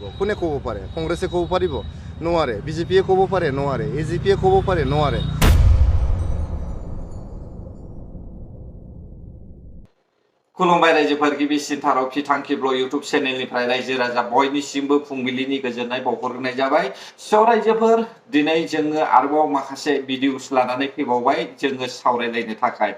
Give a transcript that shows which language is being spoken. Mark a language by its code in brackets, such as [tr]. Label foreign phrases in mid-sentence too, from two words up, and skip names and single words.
[as] কোনে ক'ব পাৰে? কংগ্ৰেছে ক'ব পাৰিব? নোৱাৰে। বিজেপিয়ে ক'ব পাৰে? নোৱাৰে। এজিপিয়ে ক'ব পাৰে? নোৱাৰে। [brx] खुलुमबाय रायजोफोर गिबिसिन थाराव फिथांखिब्ल इउटुब चेनेलनिफ्राय रायजो राजा बयनिसिमबो फुंबिलिनि गोजोननाय बावहरनाय जाबाय। स' रायजोफोर दिनै जोङो आरोबाव माखासे भिडिअस लानानै फैबावबाय जोङो सावरायलायनो थाखाय।